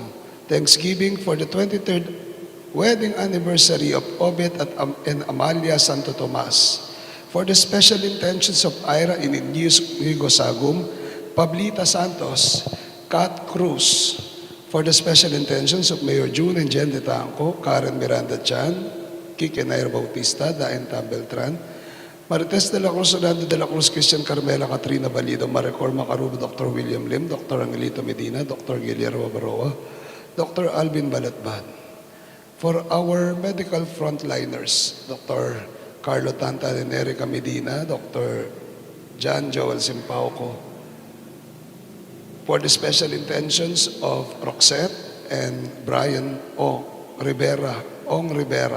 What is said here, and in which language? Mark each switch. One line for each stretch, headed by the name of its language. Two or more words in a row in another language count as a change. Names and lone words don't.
English: Thanksgiving for the 23rd wedding anniversary of Obet and Amalia Santo Tomas. For the special intentions of Ira and Hugo Sagum, Pablita Santos, Kat Cruz. For the special intentions of Mayor June and Jen de Tanco, Karen Miranda Chan, Kike Nair Bautista, Daen Tam Beltran, Marites de la Cruz, Orlando de la Cruz, Christian Carmela, Katrina Balido, Maricor Macarubo, Dr. William Lim, Dr. Angelito Medina, Dr. Guillermo Baroa, Dr. Alvin Balatban. For our medical frontliners, Dr. Carlo Tanta and Erica Medina, Dr. John Joel Simpauco. For the special intentions of Roxette and Brian Ong Rivera.